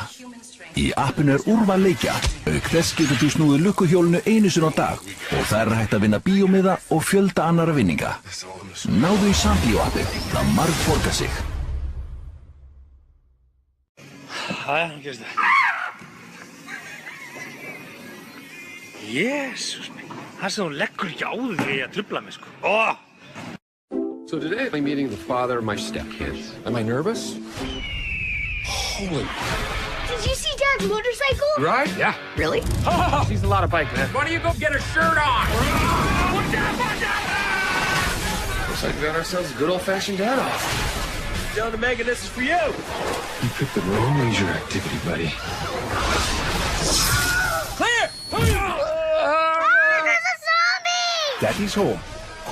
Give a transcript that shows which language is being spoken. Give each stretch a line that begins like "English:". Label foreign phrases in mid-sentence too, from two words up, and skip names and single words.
Icelandic: Í appinu er úrval leikja, auk þess getur þú snúið lukkuhjólinu einu sinni á dag og það er hægt að vinna bíómiða og fjölda annara vinninga. Náðu í Sambíó-appið, það margborgar sig. Jæja, gerist það. Jésús minn, það sem þú leggur ekki á því að trufla mig, sko.
English: So today I'm meeting the father of my stepkids. Am I nervous? Holy... Did you see Dad's motorcycle? Right? Yeah. Really? Oh, he's a lot of bike, man. Why don't you go get a shirt on? Watch out! Looks like we got ourselves a good old-fashioned dad-off. Tell the Megan this is for you. You picked the wrong leisure activity, buddy. Clear! There's a zombie! Daddy's home.